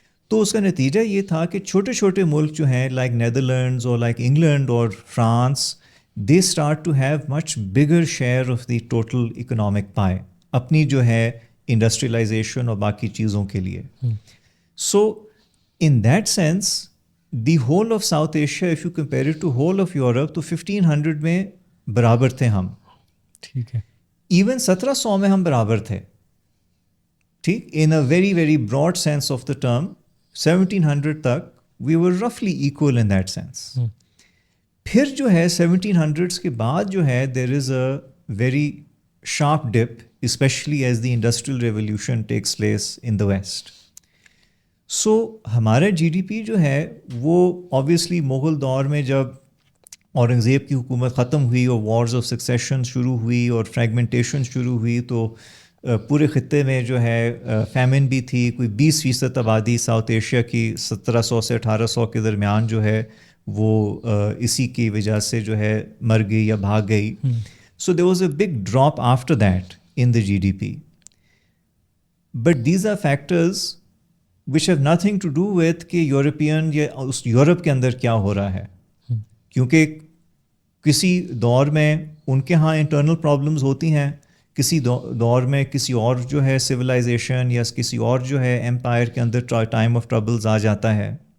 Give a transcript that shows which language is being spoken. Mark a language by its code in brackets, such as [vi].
[ur] تو اس کا نتیجہ یہ تھا کہ چھوٹے چھوٹے ملک جو ہیں لائک نیدرلینڈز اور لائک انگلینڈ اور France, [en] they start to have much bigger share of the total economic pie [ur] اپنی جو ہے انڈسٹریلائزیشن اور باقی چیزوں کے لیے. [en] so in that sense the whole of South Asia if you compare it to whole of Europe, [ur] تو 1500 میں برابر تھے ہم. ٹھیک ہے. ایون 1700 میں ہم برابر تھے. ٹھیک. [en] In a very very Broad sense of the term 1700 تک وی ور رفلی equal in that sense. [ur] پھر جو ہے 1700s کے بعد جو ہے [en] There is a very sharp dip especially as the industrial revolution takes place in the west. [ur] سو ہمارا جی ڈی پی جو ہے وہ آبویسلی مغل دور میں جب اورنگزیب کی حکومت ختم ہوئی اور وارز آف سکسیشن شروع ہوئی اور فریگمنٹیشن شروع ہوئی، تو پورے خطے میں جو ہے فیمن بھی تھی. کوئی 20% آبادی ساؤتھ ایشیا کی 1700 سے 1800 کے درمیان جو ہے وہ اسی کی وجہ سے جو ہے مر گئی یا بھاگ گئی. [en] So there was a big drop after that in the G D P. But these are factors which have nothing to do with [ur] کہ یورپین یا اس یورپ کے اندر کیا ہو رہا ہے، کیونکہ کسی دور میں ان کے ہاں انٹرنل پرابلمز ہوتی ہیں، کسی دور میں کسی اور جو ہے سویلائزیشن یا کسی اور جو ہے ایمپائر کے اندر ٹائم آف ٹربلز آ جاتا ہے.